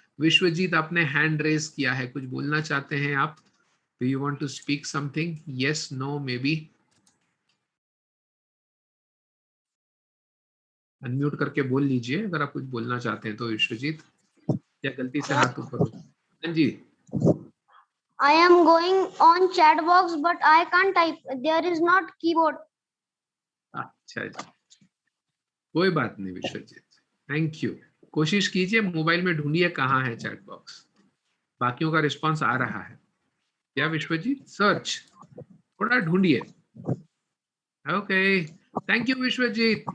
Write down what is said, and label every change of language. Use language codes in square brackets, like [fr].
[hi] विश्वजीत, आपने hand raise किया है, कुछ बोलना चाहते हैं आप? [en] Do you want to speak something? Yes, no, maybe? [hi] Unmute करके बोल लीजिए अगर आप कुछ बोलना चाहते हैं तो विश्वजीत, या गलती से हाथ ऊपर हो। हाँ जी। [en] I am going on chat box, but I can't type. There is not keyboard. [hi] अच्छा जी, कोई बात नहीं विश्वजीत, थैंक यू। कोशिश कीजिए, मोबाइल में ढूंढिए कहाँ है चैट बॉक्स, बाकियों का रिस्पांस आ रहा है क्या विश्वजीत? सर्च, थोड़ा ढूंढिए। Okay, thank you Vishwajeet.